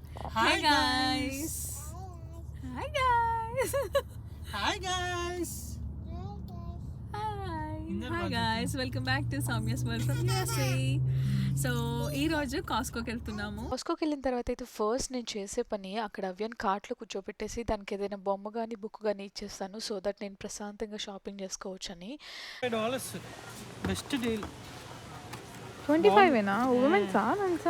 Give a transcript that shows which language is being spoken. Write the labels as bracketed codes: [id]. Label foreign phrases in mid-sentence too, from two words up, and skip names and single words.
[en] Hi guys. Hi guys. Hi guys. Hi guys. Welcome back to Soumya's World from USA. [te] సో ఈ రోజు కాస్కోకి వెళ్తున్నాము. కాస్కోకి వెళ్ళిన తర్వాత అయితే ఫస్ట్ నేను చేసే పని అక్కడ అవ్యన్ కార్ట్లో కూర్చోబెట్టేసి దానికి ఏదైనా బొమ్మ కానీ బుక్ కానీ ఇచ్చేస్తాను [en] so that [te] నేను ప్రశాంతంగా షాపింగ్ చేసుకోవచ్చని. [en] $5 best deal. [te] 25 ఏనా? ఉమెన్సా మెన్సా?